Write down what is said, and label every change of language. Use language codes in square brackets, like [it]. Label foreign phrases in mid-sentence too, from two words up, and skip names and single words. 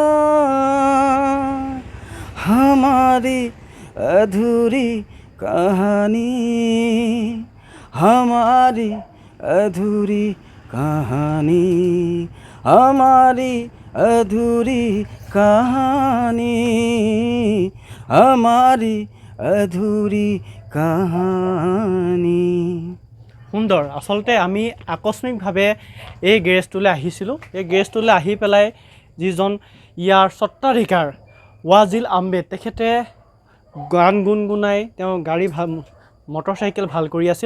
[hi] हमारी अधूरी कहानी, हमारी अधूरी कहानी, हमारी अधूरी कहानी, हमारी अधूरी কাহানি। [as] সুন্দৰ। আচলতে আমি আকস্মিকভাৱে এই গেৰেজটোলৈ আহিছিলোঁ। এই গেৰেজটোলৈ আহি পেলাই যিজন ইয়াৰ স্বত্বাধিকাৰ ৱাজিল আহমেদ, তেখেতে গান গুণগুণাই তেওঁ মটৰচাইকেল ভাল কৰি আছিল।